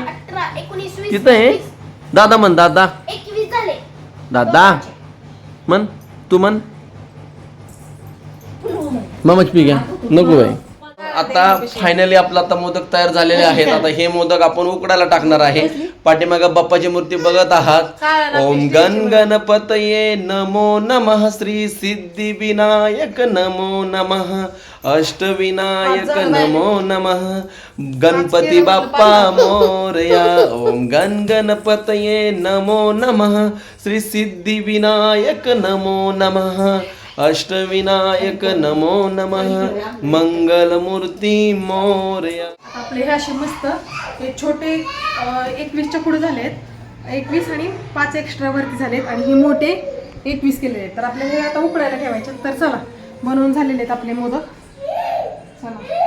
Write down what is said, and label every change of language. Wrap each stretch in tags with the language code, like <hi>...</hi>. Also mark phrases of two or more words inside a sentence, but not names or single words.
<mr>तिथं आहे. दादा म्हण. दादा म्हण. तू म्हण. मामाच पी घ्या. नको बाई. आता फायनली आपला आता मोदक तयार झालेले आहेत. आता हे मोदक आपण उकडायला टाकणार आहे. पाठीमागे बाप्पाची मूर्ती बघत आहात.</mr> <sa>ओम गण गणपतये नमो नमः. श्री सिद्धी विनायक नमो नमः. अष्टविनायक नमो नमः.</sa> <mr>गणपती बाप्पा मोरया.</mr> <sa>ओम गण गणपतये नमो नमः. श्री सिद्धी विनायक नमो नमः. अष्टविनायक नमो नमः.</sa> <mr>मंगलमूर्ती मोरया. आपले हे असे मस्त हे छोटे 21च्या पुढे झालेत. 21 आणि 5 एक्स्ट्रा वरती झालेत आणि हे मोठे 21 केलेले आहेत. तर आपल्याला हे आता उकडायला ठेवायचे. तर चला बनवून झालेले आहेत आपले मोदक. चला</mr>